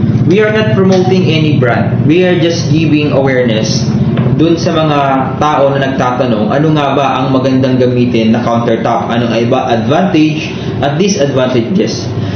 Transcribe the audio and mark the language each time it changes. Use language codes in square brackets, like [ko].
[en] We are not promoting any brand. We are just giving awareness [tl] dun sa mga tao na nagtatanong, ano nga ba ang magandang gamitin na countertop? Anong iba advantage at disadvantages?